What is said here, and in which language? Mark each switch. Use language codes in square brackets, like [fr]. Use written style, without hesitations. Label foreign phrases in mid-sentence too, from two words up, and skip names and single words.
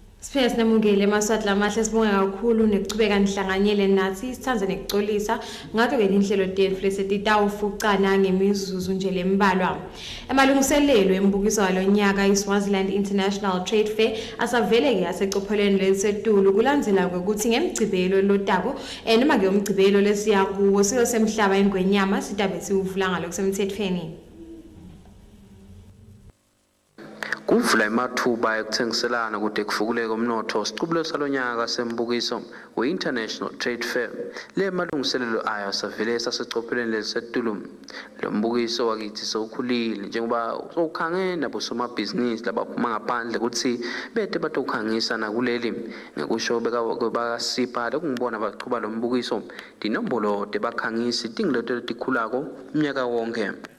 [ss] Siphinde sinamukele emaswatla amahle sibonga kakhulu nekuchubeka nihlanganyele nathi sithanza nekuxolisa ngathi ke inhlelo tethu lesititawufucana ngemizuzu nje lembalwa. Emalungiselelo embukiso walonyaka iSwaziland International Trade Fair asavele ke asecophelweni lesetulu kulandzela ukuthi ngemgcibelo lotako noma ke umgcibelo lesiya kuwo siyosemhlaba ingwenyama sitabe siwuvula ngalokusemthethweni. Kuvula imathuba ekuthengiselana kude kufukuleke umnotho siqubulo salonyaka sembukiso we-International Trade Fair le malungiselelo ayo savele sasecophelweni lesetulu. Lo mbukiso wakithi sowukhulile njengoba sowukhangene nabosomabhizinisi labaphuma ngaphandle ukuthi bete batokhangisa nakuleli ngekusho bekasipha lokungibona baqhuba lo mbukiso dinombolo debakhangisi tingiloto letikhulako umnyaka wonke.